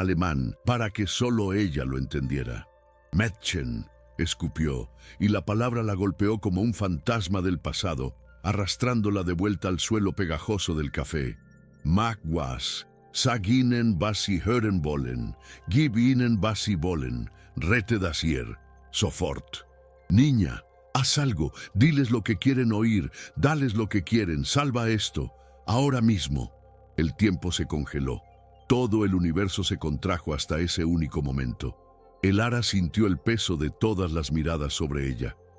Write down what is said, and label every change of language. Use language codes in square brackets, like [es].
[es] alemán, para que solo ella lo entendiera. Mädchen, escupió, y la palabra la golpeó como un fantasma del pasado, arrastrándola de vuelta al suelo pegajoso del café. [de] Mag was, sag ihnen, was sie hören wollen, gib ihnen, was sie wollen, rete das hier, sofort. [es] Niña, haz algo, diles lo que quieren oír, dales lo que quieren, salva esto, ahora mismo. El tiempo se congeló. Todo el universo se contrajo hasta ese único momento. El Ara sintió el peso de todas las miradas sobre ella.